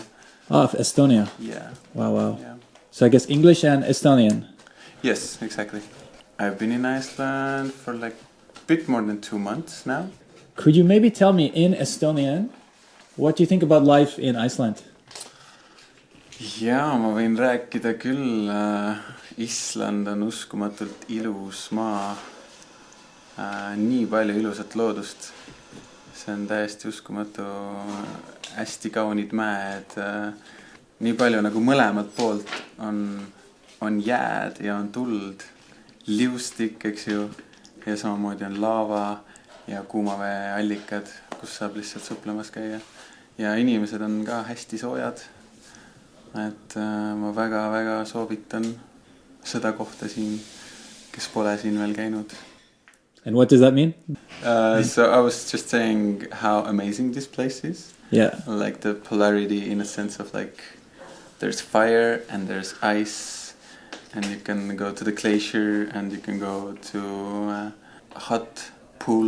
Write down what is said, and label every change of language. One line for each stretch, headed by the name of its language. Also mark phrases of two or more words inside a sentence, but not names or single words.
English: Oh, Estonia. Yeah. Wow. Yeah. So I guess English and Estonian. Yes, exactly. I've been in Iceland for like a bit more than 2 months now. Could you maybe tell me in Estonian, what do you think about life in Iceland?
Estonian: Jaa, ma võin rääkida küll. Island on uskumatult ilus maa. Nii palju ilusat loodust. See on täiesti uskumatu. Hästi kaunid mäed. Nii palju nagu mõlemalt poolt on jääd ja on tuld. Liustik, eks ju. Ja samamoodi on laava ja kuumaveeallikad, kus saab lihtsalt suplemas käia. Ja inimesed on ka hästi soojad. Et ma väga soovitan seda kohta siin, kes pole siin veel käinud.
English: And what does that mean? So I was just saying how amazing this place is. Yeah. Like the polarity in a sense of like there's fire and there's ice and you can go to the glacier and you can go to a hot pool.